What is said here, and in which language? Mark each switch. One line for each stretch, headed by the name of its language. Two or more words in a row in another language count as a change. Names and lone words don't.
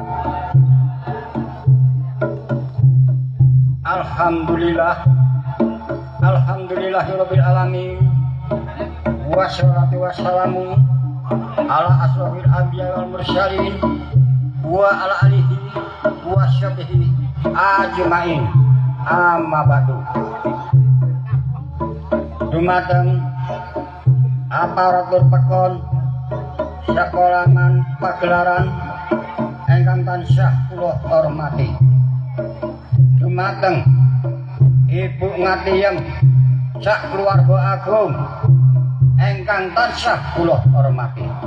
Arabic: الحمد لله رب العالمين. والصلاة والسلام على أشرف الأنبياء والمرسلين وعلى آله وصحبه أجمعين. أما بعد.
Javanese: Dumateng aparatur pekon sekolahan pagelaran ingkang tansah kula hormati. Dumateng Ibu Ngatiem sak keluarga agung ingkang tansah kula hormati.